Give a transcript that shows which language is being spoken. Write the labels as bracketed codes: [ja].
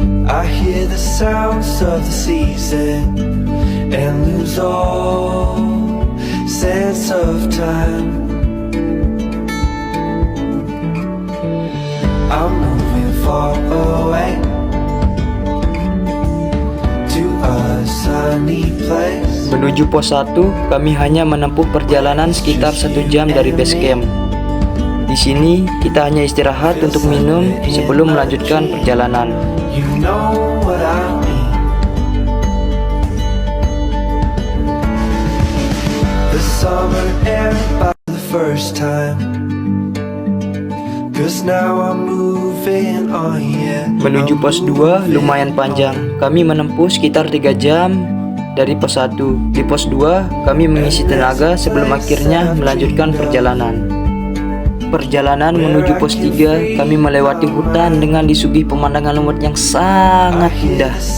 [en] I hear the sounds of the season and lose all sense of time. I'm moving far away to a sunny place. [id] Menuju pos 1, kami hanya menempuh perjalanan sekitar 1 jam dari base camp. Di sini kita hanya istirahat untuk minum sebelum melanjutkan perjalanan. [en] You know what I mean. The summer air by the first time. 'Cause now I'm moving on, yeah. [id] Menuju pos 2 lumayan panjang. Kami menempuh sekitar 3 jam dari pos 1. Di pos 2 kami mengisi tenaga sebelum akhirnya melanjutkan perjalanan. Perjalanan menuju pos 3, kami melewati hutan dengan disuguhi pemandangan lumut yang sangat indah.